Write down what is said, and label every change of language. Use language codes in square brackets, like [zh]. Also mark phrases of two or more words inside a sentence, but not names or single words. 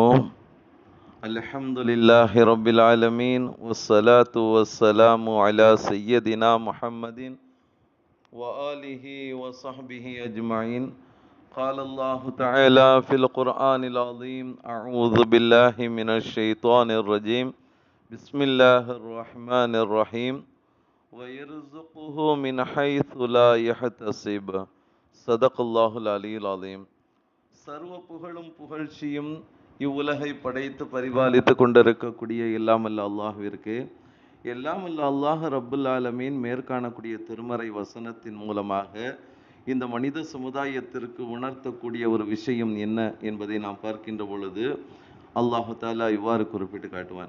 [ar] الحمد لله رب العالمين والصلاة والسلام على سيدنا محمد وآله وصحبه أجمعين. قال الله تعالى في القرآن العظيم أعوذ بالله من الشيطان الرجيم بسم الله الرحمن الرحيم ويرزقه من حيث لا يحتسب صدق الله العلي العليم. [ta] சர்வ புகழும் புகழ்ச்சியும் இவ்வுலகை படைத்து பரிபாலித்து கொண்டிருக்கக்கூடிய எல்லாமல்ல அல்லாஹ்விற்கு, எல்லாமல்ல [ar] الله رب العالمين [ta] மேற்காணக்கூடிய திருமறை வசனத்தின் மூலமாக இந்த மனித சமுதாயத்திற்கு உணர்த்தக்கூடிய ஒரு விஷயம் என்ன என்பதை நாம் பார்க்கின்ற பொழுது [ar] الله تعالى [ta] இவ்வாறு குறிப்பிட்டு காட்டுவான்.